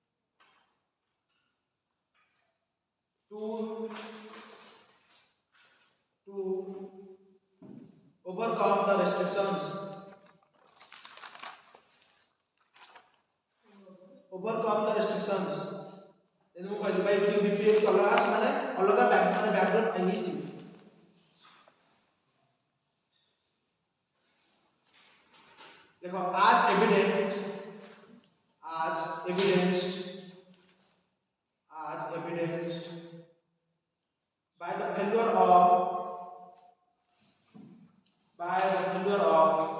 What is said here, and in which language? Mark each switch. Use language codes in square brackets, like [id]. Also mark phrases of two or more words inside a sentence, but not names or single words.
[en] to overcome the restrictions. Overcome the restrictions. [or] Then ମୁଁ କହିଲି [en] by using VPN [or] କଲର୍ସ ମାନେ ଅଲଗା ବ୍ୟାକଗ୍ରାଉଣ୍ଡ ଆଇଛି। [en] देखो as evidenced by the failure of